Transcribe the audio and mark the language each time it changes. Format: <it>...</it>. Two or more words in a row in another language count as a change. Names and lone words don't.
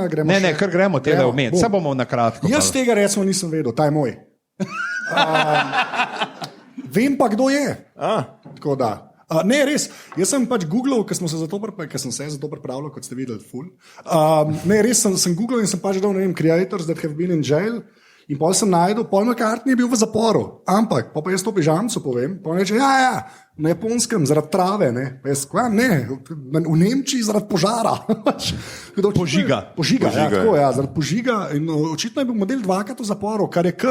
<sl>Ne, kar gremo tega omeniti. Vse bomo na kratko. Jaz tega recimo nisem vedel, ta je moj. Vem pa, kdo je. Tako da. Ne, res. Jaz sem pač googlal, ker sem se za to pripravljal, kot ste videli, ful. Ne, res sem googlal in sem pač dal, ne vem,</sl> <en>creators that have been in jail.</en> <sl>In pol sem najdel, Paul McCartney je bil v zaporu, ampak pa jaz to pižamcu povem, pa reče, na Japonskem zaradi trave, ne, pa jaz, v Nemčiji zaradi požara. Požiga. Zaradi požiga in očitno je bil model dvakrat v zaporu, kar je kar...</sl>